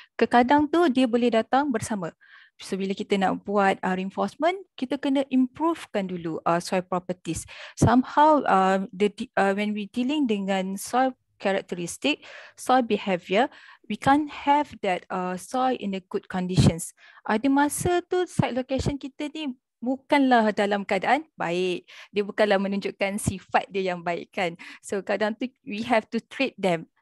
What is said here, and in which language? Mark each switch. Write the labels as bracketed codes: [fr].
[ms] Kadang tu dia boleh datang bersama. So bila kita nak buat reinforcement, kita kena improvekan dulu soil properties. [en] Somehow when we dealing [ms] dengan [en] soil characteristic, soil behavior, we can't have that soil in a good conditions. [ms] Ada masa tu site location kita ni bukanlah dalam keadaan baik. Dia bukanlah menunjukkan sifat dia yang baik kan. [en] So [ms] kadang tu [en] we have to treat them.